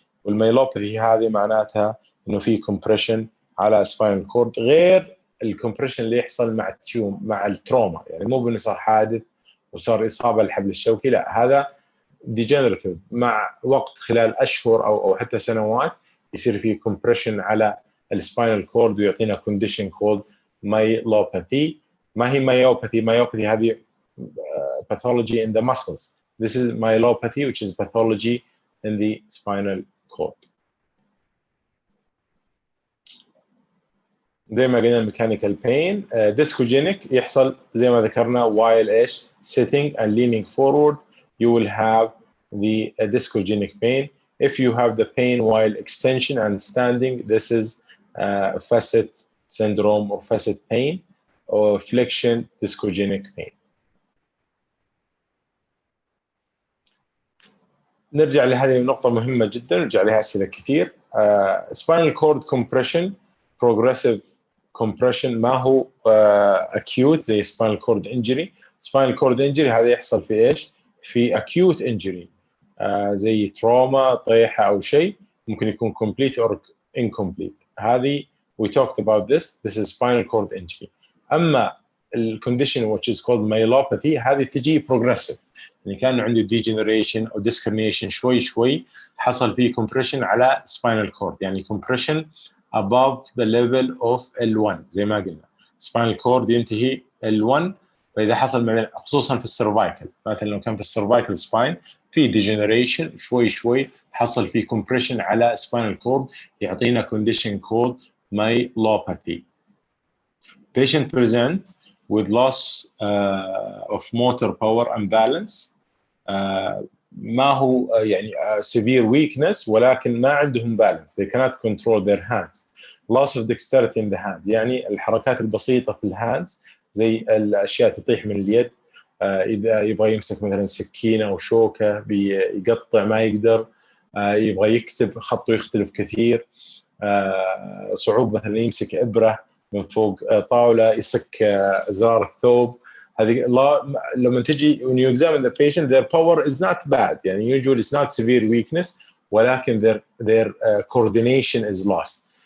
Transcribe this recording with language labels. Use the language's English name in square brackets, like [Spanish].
[Arabic] والميلوباثي هذه معناتها إنه في compression على spinal cord غير الكمبريشن اللي يحصل مع التروما. يعني مو بأنه صار حادث وصار إصابة للحبل الشوكي، لا، هذا degenerative مع وقت خلال أشهر أو حتى سنوات يصير فيه compression على السباينال كورد ويعطينا [English] condition called myelopathy. [Arabic] ما هي [English] myopathy [Arabic] هذه [English] pathology in the muscles. This is myelopathy, which is pathology in the spinal cord. [Arabic] زي ما قلنا [English] mechanical pain. [Arabic] discogenic يحصل زي ما ذكرنا [English] while [Arabic] ايش؟ [English] sitting and leaning forward, you will have the discogenic pain. If you have the pain while extension and standing, this is facet syndrome or facet pain or flexion discogenic pain. [Arabic] نرجع لهذه النقطة مهمة جدا، نرجع لها أسئلة كثير. [English] spinal cord compression progressive compression [Arabic] ما هو acute زي spinal cord injury. spinal cord injury هذا يحصل في إيش؟ في acute injury زي تروما، طيحة أو شيء، ممكن يكون [English] complete or incomplete. [Arabic] هذه [English] we talked about this is spinal cord injury. [Arabic] أما ال [English] condition which is called myelopathy [Arabic] هذه تجي progressive، يعني كان عنده degeneration أو discarnation شوي شوي حصل فيه compression على spinal cord، يعني [English] compression above the level of L1 [Arabic] زي ما قلنا. spinal cord ينتهي L1، فإذا حصل خصوصا في السيرفايكل، مثلا لو كان في السيرفايكل سباين في degeneration شوي شوي حصل فيه compression على spinal cord يعطينا [English] condition called myelopathy. Patient present with loss of motor power and balance. [Arabic] ما هو يعني [English] severe weakness [Arabic] ولكن ما عندهم balance. [English] They cannot control their hands. Loss of dexterity in the hand، [Arabic] يعني الحركات البسيطة في الهاندز زي الأشياء تطيح من اليد، إذا يبغى يمسك مثلا سكينة أو شوكة بيقطع ما يقدر، يبغى يكتب خطه يختلف كثير، صعوبة مثلا يمسك إبرة من فوق طاولة، يسك زرار الثوب. هذه لما تجي [English] when you examine the patient their power is not bad، [Arabic] يعني [English] usually it's not severe weakness [Arabic] ولكن [English] their coordination is lost.